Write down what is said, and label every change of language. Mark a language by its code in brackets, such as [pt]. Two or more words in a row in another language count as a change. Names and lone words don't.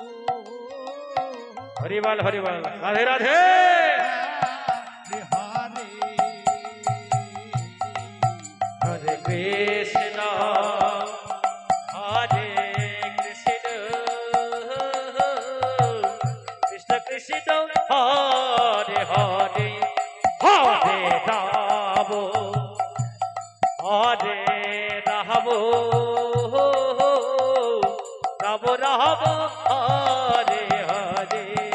[bn] হরিবল হরিবল, রাধে রাধে। [sa] হরে হরে কৃষ্ণ হরে কৃষ্ণ, কৃষ্ণ কৃষ্ণ হরে হরে, হরে রাম হরে রাম, রাম রাম হরে হরে।